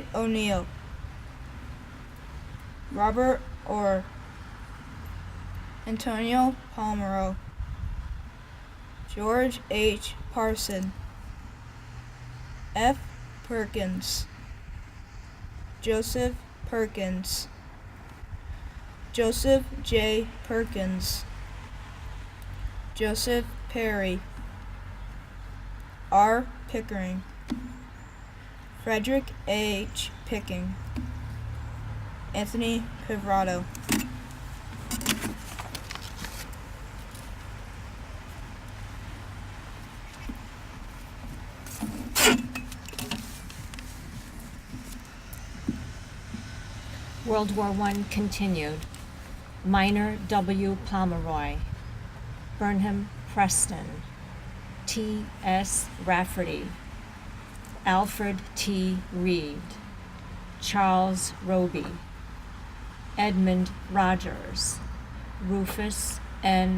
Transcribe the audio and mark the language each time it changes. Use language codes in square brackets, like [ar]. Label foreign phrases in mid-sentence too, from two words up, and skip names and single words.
[en] O'Neill, Robert Orr, Antonio Palmero, George H. Parson, F. Perkins, Joseph Perkins, Joseph J. Perkins, Joseph Perry, R. Pickering, Frederick H. Picking, Anthony Pivrato. World War I continued. Minor W. Pomeroy, Burnham Preston, T. S. Rafferty, Alfred T. Reed, Charles Roby, Edmund Rogers, Rufus N.